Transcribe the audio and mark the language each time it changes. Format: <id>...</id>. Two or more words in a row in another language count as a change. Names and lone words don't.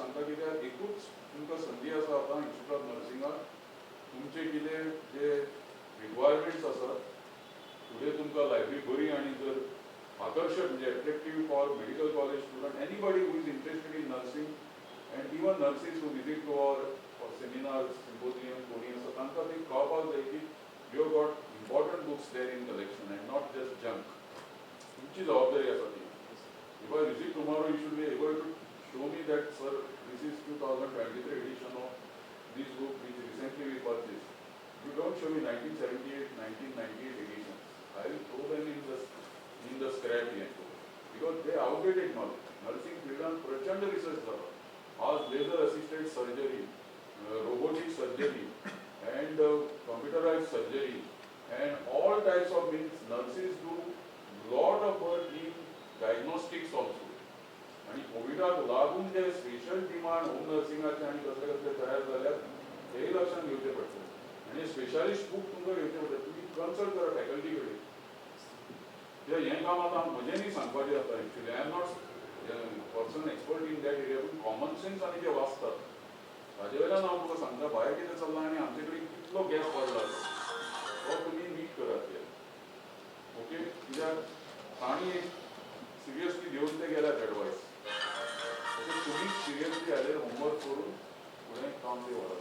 <kok>सांगता कित्याक एकूच तुमकां संदी आसा आतां</kok> <en>institute of nursingak</en> <kok>तुमचे कितें जे रिक्वायरमेंट्स आसात फुडें तुमकां लायब्ररी बरी आनी जर आकर्शक म्हणजे</kok> <en>attractive for medical college student anybody who is interested in nursing and even nurses who visit to our seminars symposium</en> <kok>कोणी आसा तांकां ते कळपाक जाय की</kok> <en>you have got important books there in collection and not just junk.</en> <kok>तुमची जबाबदारी आसा ती.</kok> <en>If I visit tomorrow, you should be able to show me that, sir, this is 2023 edition of this book which recently we purchased. You don't show me 1978, 1998 editions. I will throw them in the scrap heap because they outdated knowledge. Nursing field on प्रचंड research झाला. आज laser assisted surgery, robotic surgery, and computerized surgery, and all types of means nurses do lot of work in diagnostics also.</en> <kok>आणि कोविडाक लागून जे</kok> <en>special demand</en> <kok>होम नर्सिंगाचे आणि कसले कसले तयार जाल्यात हेही लक्षात घेवचे पडटले. आणि</kok> <en>specialist book</en> <kok>तुमकां घेवचे पडटले. तुमी कन्सल्ट करा फॅकल्टी कडेन. कित्याक हें काम आतां म्हजें न्ही सांगपाचें जाता.</kok> <en>actually I am not person expert in that area,</en> <kok>पूण</kok> <en>common sense</en> <kok>आनी जे वाचतात ताजे वयल्यान हांव तुका सांगता भायर कितें चल्लां आनी आमचे कडेन कितलो गॅप पडला तो तुमी मीट करात. ओके, कित्याक तांणी सिरियसली घेऊन ते गेल्यात एडवायस. तशें तुमी सिरियसली हाजेर होमवर्क करून फुडें काम ते व्हरात.</kok>